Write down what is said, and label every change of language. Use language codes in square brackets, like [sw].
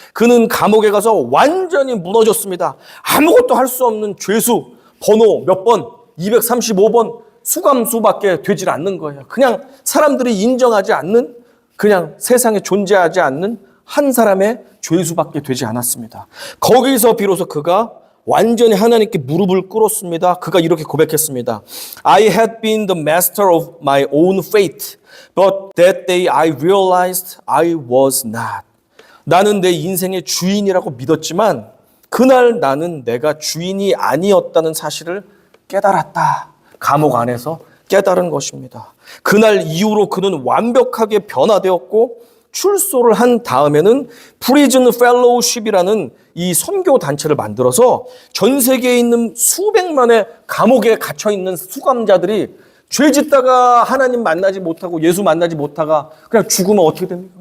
[ko] 그는 감옥에 가서 완전히 무너졌습니다. 아무것도 할 수 없는 죄수, 번호 몇 번, 235번 수감수밖에 되질 않는 거예요. 그냥 사람들이 인정하지 않는, 그냥 세상에 존재하지 않는 한 사람의 죄수밖에 되지 않았습니다. 거기서 비로소 그가 완전히 하나님께 무릎을 꿇었습니다. 그가 이렇게 고백했습니다. [en] I had been the master of my own fate, but that day I realized I was not. [ko] 나는 내 인생의 주인이라고 믿었지만 그날 나는 내가 주인이 아니었다는 사실을 깨달았다. 감옥 안에서 깨달은 것입니다. 그날 이후로 그는 완벽하게 변화되었고 출소를 한 다음에는 프리즌 펠로우십이라는 이 선교 단체를 만들어서 전 세계에 있는 수백만의 감옥에 갇혀 있는 수감자들이 죄 짓다가 하나님 만나지 못하고 예수 만나지 못하가 그냥 죽으면 어떻게 됩니까?